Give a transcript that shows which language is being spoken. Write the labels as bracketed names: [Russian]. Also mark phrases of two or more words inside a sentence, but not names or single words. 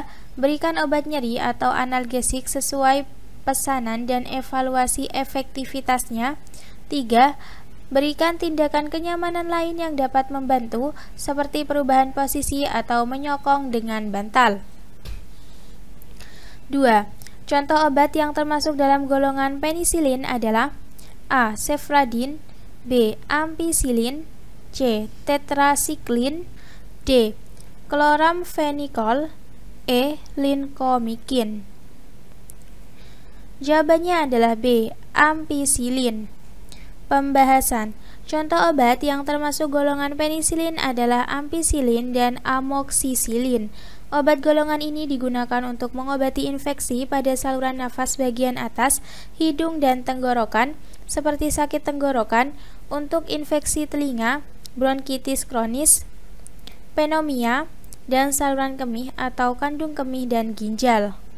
[Indonesian] Berikan obat nyeri atau analgesik sesuai pesanan dan evaluasi efektivitasnya. 3. Berikan tindakan kenyamanan lain yang dapat membantu, seperti perubahan posisi atau menyokong dengan bantal. 2. Contoh obat yang termasuk dalam golongan penisilin adalah: A. Cefradin. B. Ampicillin. C. Tetrasiklin. D. Chloramphenicol. E. Lincomycin. Jawabannya adalah B. Ampicillin. Pembahasan. Contoh obat yang termasuk golongan penisilin adalah ampicillin dan amoxicillin. Obat golongan ini digunakan untuk mengobati infeksi pada saluran nafas bagian atas, hidung, dan tenggorokan, seperti sakit tenggorokan, untuk infeksi telinga, bronkitis kronis, pneumonia, dan saluran kemih atau kandung kemih dan ginjal.